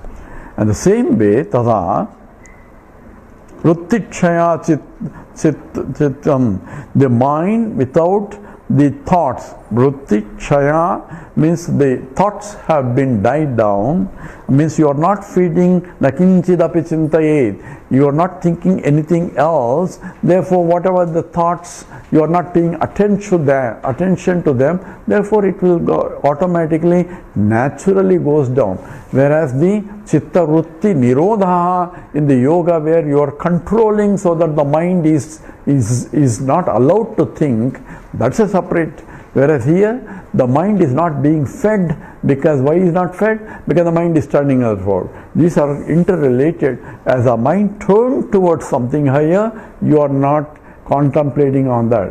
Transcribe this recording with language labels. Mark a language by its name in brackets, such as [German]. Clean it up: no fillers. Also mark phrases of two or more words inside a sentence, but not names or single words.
[English] And the same way, [Sanskrit] तदा वृत्तिक्षय चित्तम्, [English] the mind without the thoughts. Vrittikshaya means the thoughts have been died down, means you are not feeding [Sanskrit] न किञ्चिदपि चिन्तयेत्, [English] you are not thinking anything else, therefore whatever the thoughts, you are not paying attention to them, therefore it will go automatically, naturally goes down. Whereas the [Sanskrit] चित्त वृत्ति निरोध [English] in the yoga, where you are controlling so that the mind is not allowed to think, that's a separate. Whereas here, the mind is not being fed, because why is not fed? Because the mind is turning outward. These are interrelated. As the mind turns towards something higher, you are not contemplating on that.